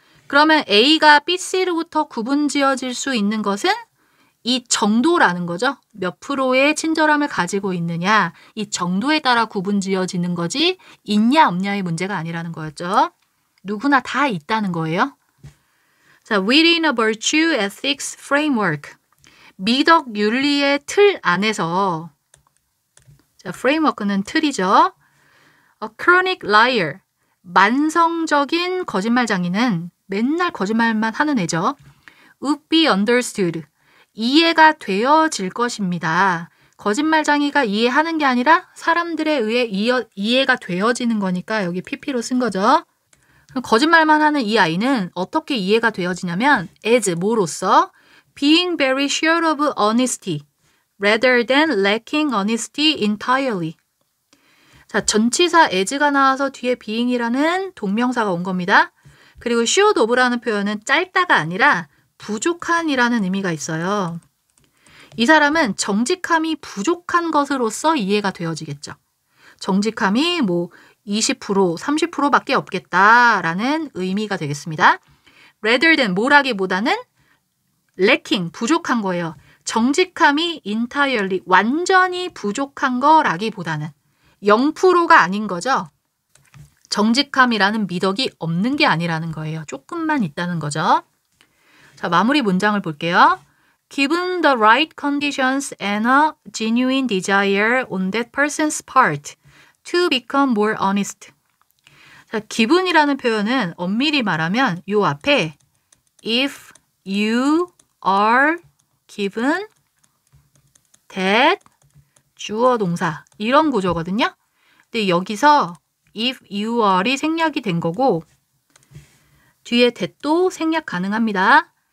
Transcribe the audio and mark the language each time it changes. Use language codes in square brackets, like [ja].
[ko] 그러면 A가 B, C로부터 구분 지어질 수 있는 것은 이 정도라는 거죠. 몇 프로의 친절함을 가지고 있느냐. 이 정도에 따라 구분 지어지는 거지 있냐 없냐의 문제가 아니라는 거였죠. 누구나 다 있다는 거예요. [en] 자, within a virtue ethics framework. [ko] 미덕 윤리의 틀 안에서 자, framework는 틀이죠. [en] A chronic liar. [ko] 만성적인 거짓말장이는 맨날 거짓말만 하는 애죠. [en] would be understood. [ko] 이해가 되어질 것입니다. 거짓말장이가 이해하는 게 아니라 사람들에 의해 이해가 되어지는 거니까 여기 PP로 쓴 거죠. 거짓말만 하는 이 아이는 어떻게 이해가 되어지냐면 as 뭐로써 [en] being very sure of honesty rather than lacking honesty entirely. [ko] 자, 전치사 as가 나와서 뒤에 being이라는 동명사가 온 겁니다. 그리고 sure of라는 표현은 짧다가 아니라 부족한이라는 의미가 있어요. 이 사람은 정직함이 부족한 것으로서 이해가 되어지겠죠. 정직함이 뭐 20%, 30%밖에 없겠다라는 의미가 되겠습니다. [en] rather than [ko] 뭐라기보다는 lacking, 부족한 거예요. 정직함이 entirely, 완전히 부족한 거라기보다는 0%가 아닌 거죠. 정직함이라는 미덕이 없는 게 아니라는 거예요. 조금만 있다는 거죠. 자, 마무리 문장을 볼게요. [en] Given the right conditions and a genuine desire on that person's part to become more honest. [ko] 자, given이라는 표현은 엄밀히 말하면 요 앞에 if you are given that 주어 동사 이런 구조거든요. 근데 여기서 if you are이 생략이 된 거고 뒤에 that도 생략 가능합니다.